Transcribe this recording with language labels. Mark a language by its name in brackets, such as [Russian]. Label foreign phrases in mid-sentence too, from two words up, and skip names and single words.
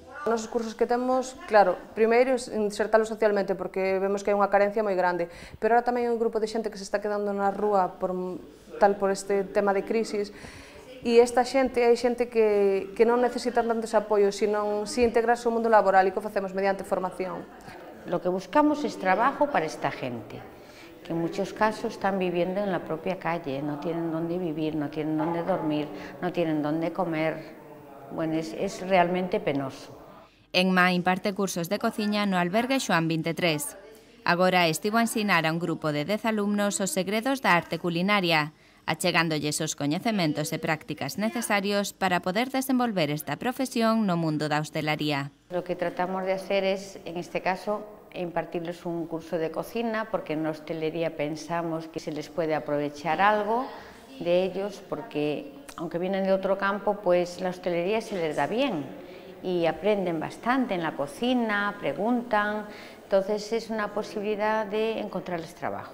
[Galician] Os cursos que temos, claro, primeiro insertalos socialmente porque vemos que hai unha carencia moi grande, pero ahora tamén hai un grupo de xente que se está quedando na rúa por este tema de crisis. E esta xente, hai xente que non necesita tantos apoios, sino si integrarse ao mundo laboral e que o facemos mediante formación. [Spanish] Lo que buscamos es trabajo para esta gente, que en muchos casos están viviendo en la propia calle, no tienen dónde vivir, no tienen dónde dormir, no tienen dónde comer. Bueno, es realmente penoso. [Galician] Enma imparte cursos de cociña no albergue Xoán 23. Agora estivo a ensinar a un grupo de 10 alumnos os segredos da arte culinaria, achegándolles os coñecementos e prácticas necesarios para poder desenvolver esta profesión no mundo da hostelaría. [Spanish] Lo que tratamos de hacer es, en este caso, impartirles un curso de cocina, porque en la hostelería pensamos que se les puede aprovechar algo de ellos, porque aunque vienen de otro campo, pues la hostelería se les da bien y aprenden bastante en la cocina, preguntan, entonces es una posibilidad de encontrarles trabajo.